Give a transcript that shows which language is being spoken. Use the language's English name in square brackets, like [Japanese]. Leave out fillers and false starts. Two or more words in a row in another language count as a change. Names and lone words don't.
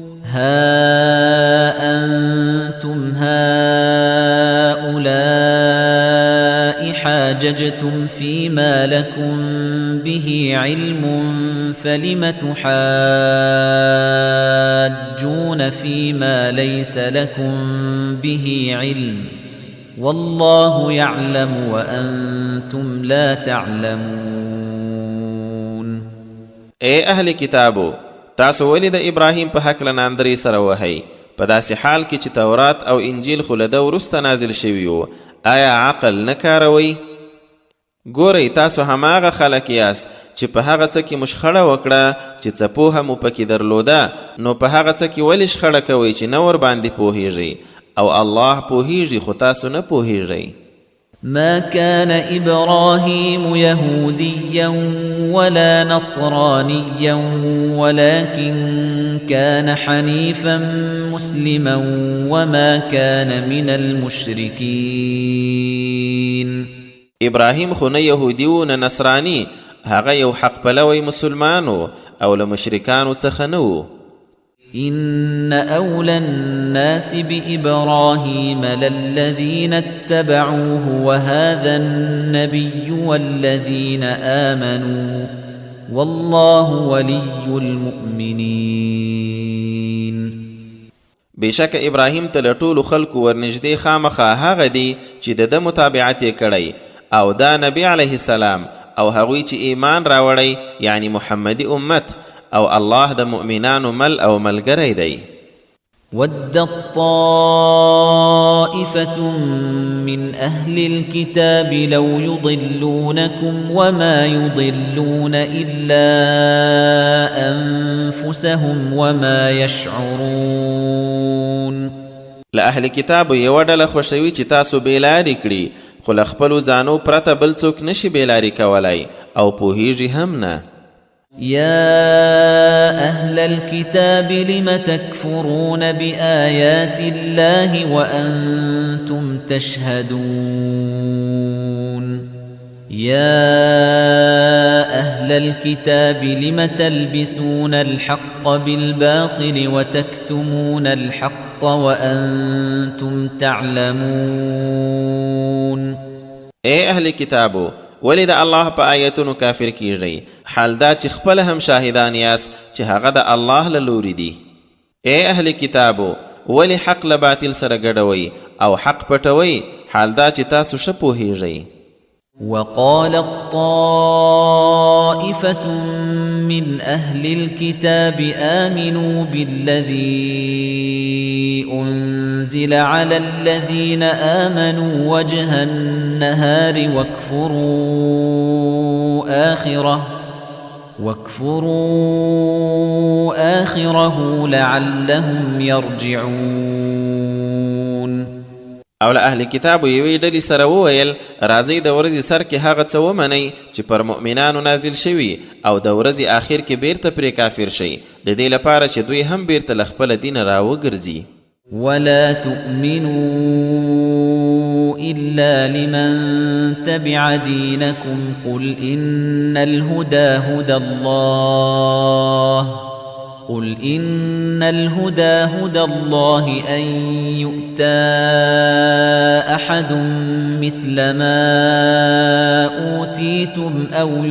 [Arabic] ها أنتم هؤلاء حاججتم فيما لكم به علم فلم تحاجون فيما ليس لكم به علم والله يعلم وأنتم لا تعلمون. [Pashto] اے اهل کتابو تاسو ولې د ابراهیم په هکله ناندرۍ سره وهئ په داسې حال کې چې تورات او انجیل خو له ده وروسته نازل شوي وو؟ آیا عقل نه کاروئ؟ ګورئ تاسو هماغه خلک یاست چې په هغه څه کې مو شخړه وکړه چې څه پوهه مو پکې درلوده، نو په هغه څه کې ولې شخړه کوئ چې نه ورباندې پوهیږئ او الله پوهیږي خو تاسو نه پوهیږئ. [Arabic] ما كان إبراهيم يهوديا ولا نصرانيا ولكن كان حنيفا مسلما وما كان من المشركين. [Pashto] ابراهيم خو نه يهودي و نه نصراني، هغه یو حق پلوی مسلمانو او له مشرکانو څخه نه و. [Arabic] إن أولى الناس بإبراهيم للذين اتبعوه وهذا النبي والذين آمنوا والله ولي المؤمنين. [Pashto] بشک ابراهیم ته له ټولو خلکو ورنږدې خامخا هغه دی چې د ده متابعت یې کړی او دا نبی [Arabic] علیه السلام [Pashto] او هغوی چې ایمان راوړی یعنی محمدي امت او الله د مؤمنانو مل او ملګری دی. [Arabic] ودت طائفة من أهل الكتاب لو يضلونكم وما يضلون إلا أنفسهم وما يشعرون. [Pashto] لأهل کتاب یو ډله خوښوي چې تاسو بېلارې کړي خو له خپلو ځانو پرته بل څوک نشي بېلارې کولی او پوهیږي هم نه. [Arabic] يا أهل الكتاب لم تكفرون بآيات الله وأنتم تشهدون. يا أهل الكتاب لم تلبسون الحق بالباطل وتكتمون الحق وأنتم تعلمون. [Pashto] اے اهل کتابو ولی د الله په آیتونو کافر کیږئ حال دا چې خپل هم شاهدان یاست چې هغه د الله له لوري دي. اے اهل کتابو ولی حق له باطل سره ګډوئ او حق پټوئ حال دا چې تاسو ښه پوهیږئ. [Arabic] وقالت طائفة من أهل الكتاب آمنوا بالذي أنزل على الذين آمنوا وجه النهار واكفروا آخره لعلهم يرجعون. [Pashto] او له اهل کتابو یوې ډلې سره وویل راځئ د ورځې سر کې هغه څه ومنئ چې پر مؤمنانو نازل شوي او د ورځې آخر کې بیرته پرې کافر شئ د دې لپاره چې دوی هم بیرته له خپله دینه راوګرځي. [Arabic] ولا تؤمنوا إلا لمن تبع دينكم قل إن الهدى هدى الله أن يؤتى أحد مثل ما أوتيتم أو